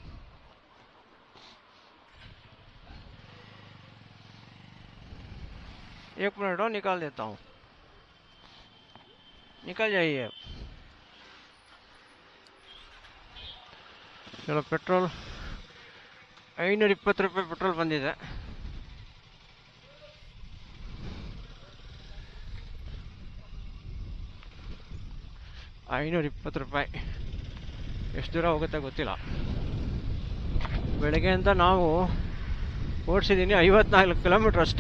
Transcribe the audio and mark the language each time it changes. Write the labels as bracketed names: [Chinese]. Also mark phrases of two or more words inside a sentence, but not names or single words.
[Hindi] एक मिनट हो, निकाल देता हूँ. निकल जाइए. चलो, पेट्रोल ₹520 पेट्रोल ಬಂದಿದೆ. ₹520. [Kannada] ಎಷ್ಟು ದೂರ ಹೋಗುತ್ತೆ ಗೊತ್ತಿಲ್ಲ. ಬೆಳಗ್ಗೆ ಅಂತ ನಾವು ಓಡಿಸಿದ್ದೀನಿ 54 ಕಿಲೋಮೀಟ್ರ್ ಅಷ್ಟೇ.